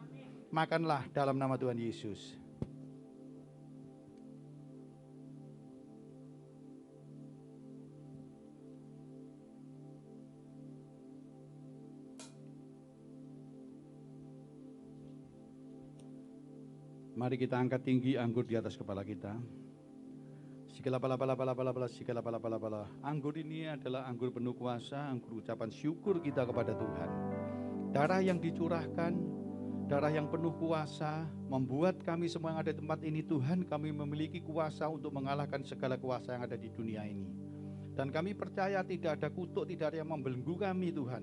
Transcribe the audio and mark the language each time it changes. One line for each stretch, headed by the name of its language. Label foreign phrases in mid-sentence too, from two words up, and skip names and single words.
Indonesian: Makanlah dalam nama Tuhan Yesus. Mari kita angkat tinggi anggur di atas kepala kita. Sikila pala pala pala pala pala, sikila pala pala pala. Anggur ini adalah anggur penuh kuasa, anggur ucapan syukur kita kepada Tuhan. Darah yang dicurahkan, darah yang penuh kuasa, membuat kami semua yang ada di tempat ini, Tuhan, kami memiliki kuasa untuk mengalahkan segala kuasa yang ada di dunia ini. Dan kami percaya tidak ada kutuk, tidak ada yang membelenggu kami, Tuhan.